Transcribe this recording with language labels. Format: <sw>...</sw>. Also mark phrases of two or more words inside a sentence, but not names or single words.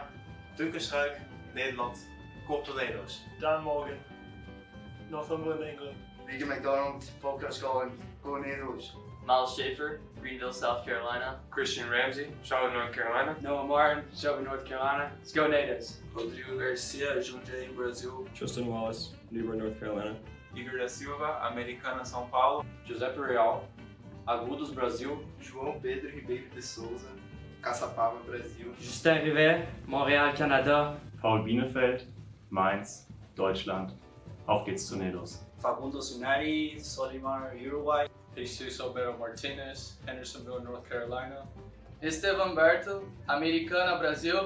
<nl>Turkerschuik, Nederland. Kom Tornado's.</nl> <en>John Morgan, Northumberland, England. Big McDonald, Falcon Scotland. Tornedos. Miles Schaefer, Greenville, South Carolina. Christian Ramsey, Charlotte, North Carolina. Noah Martin, Shelby, North Carolina. Let's go Natives. Rodrigo Garcia, Jundiaí, Brasil. Tristan Wallace, Newburgh, North Carolina. Igor da Silva, Americana, São Paulo. Giuseppe Real, Agudos, Brasil. João Pedro Ribeiro de Souza, Caçapava, Brasil. Justin Rivet, Montréal, Canada. Paul Bienefeld, Mainz, Deutschland.</en> <de>Auf geht's, Tornados.</de> <en>Facundo Sunari, Solimar, Uruguay. Jesus Alberto Martinez, Hendersonville, North Carolina. Esteban Berto, Americana, Brasil.</en>